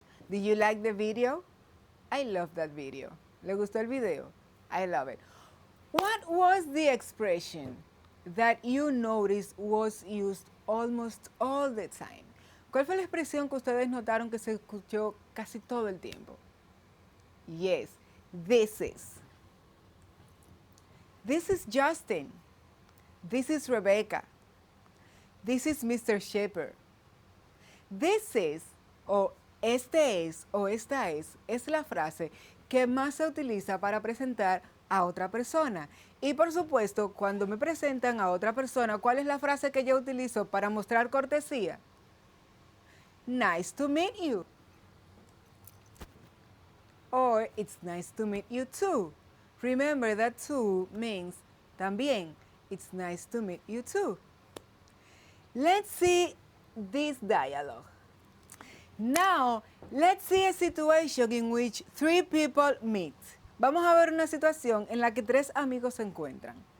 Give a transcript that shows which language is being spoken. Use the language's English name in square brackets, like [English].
[English] Did you like the video? I love that video. [Spanish] ¿Le gustó el video? [English] I love it. What was the expression that you noticed was used almost all the time? [Spanish] ¿Cuál fue la expresión que ustedes notaron que se escuchó casi todo el tiempo? [English] Yes, this is. This is Justin. This is Rebecca. This is Mr. Shepherd. This is, [Spanish] o este es, o esta es la frase que más se utiliza para presentar a otra persona. Y por supuesto, cuando me presentan a otra persona, ¿cuál es la frase que yo utilizo para mostrar cortesía? [English] Nice to meet you. Or it's nice to meet you too. Remember that too means también. It's nice to meet you too. Let's see this dialogue. Now, let's see a situation in which 3 people meet. [Spanish] Vamos a ver una situación en la que 3 amigos se encuentran.